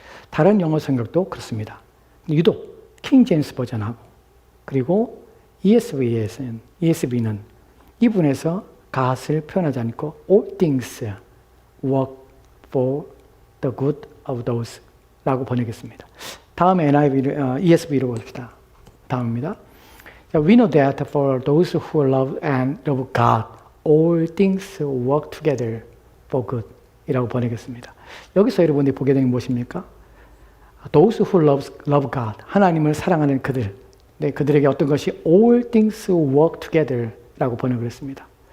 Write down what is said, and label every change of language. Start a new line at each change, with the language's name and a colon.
Korean: 다른 영어 성경도 그렇습니다. 유독 킹 제임스 버전하고 그리고 ESV는 이 부분에서 gat을 표현하지 않고
English: all things work for the good of those
Korean: 라고 번역했습니다. 다음에 ESV로 봅시다. 다음입니다.
English: We know that for those who love and love God, all things work together for good
Korean: 이라고 번역했습니다. 여기서 여러분들이 보게 되는 게 무엇입니까?
English: Those who love God,
Korean: 하나님을 사랑하는 그들, 그들에게 어떤 것이
English: all things work together
Korean: 라고 번역을 했습니다.